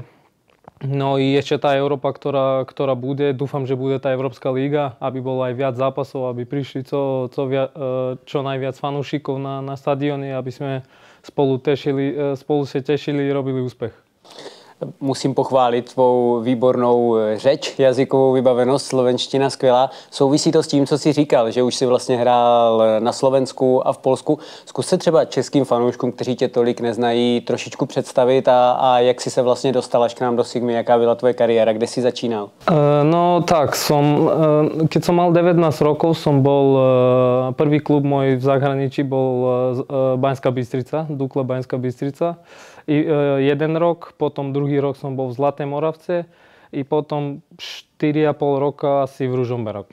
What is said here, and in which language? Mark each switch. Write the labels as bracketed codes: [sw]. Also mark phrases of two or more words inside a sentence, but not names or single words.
[sk] No i ešte tá Európa, ktorá bude, dúfam, že bude tá Európska liga, aby bolo aj viac zápasov, aby prišli čo najviac fanúšikov na stadióny, aby sme spolu sa tešili, robili úspech. [cs] Musím pochválit tvou výbornou řeč, jazykovou vybavenost, slovenština skvělá. Souvisí to s tím, co jsi říkal, že už si vlastně hrál na Slovensku a v Polsku. Zkus se třeba českým fanouškům, kteří tě tolik neznají, trošičku představit a jak si se vlastně dostal až k nám do Sigmy, jaká byla tvoje kariéra, kde si začínal? [sk] No tak, keď som mal 19 rokov, som bol, prvý klub môj v zahraničí bol Banská Bystrica, Dukla Banská Bystrica. Jeden rok, potom druhý rok som bol v Zlaté Moravce i potom 4,5 roka asi v Ružomberok.